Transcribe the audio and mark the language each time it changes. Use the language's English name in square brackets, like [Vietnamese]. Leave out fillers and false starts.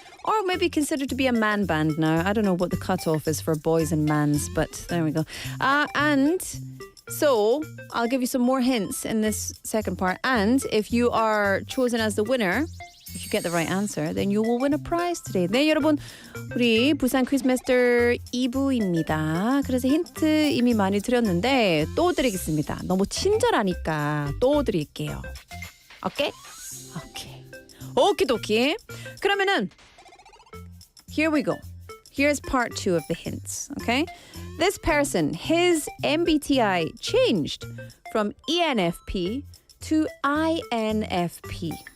[English] Or maybe considered to be a man band now. I don't know what the cutoff is for boys and mans, but there we go. And so I'll give you some more hints in this second part. And if you are chosen as the winner, if you get the right answer, then you will win a prize today. [Korean] 네, 여러분. 우리 부산 퀴즈 마스터 2부입니다. 그래서 힌트 이미 많이 드렸는데 또 드리겠습니다. 너무 친절하니까 또 드릴게요. 오케이? 오케이. 오키도키. 그러면은 [English] here we go. Here's part 2 of the hints, okay? This person, his MBTI changed from ENFP to INFP.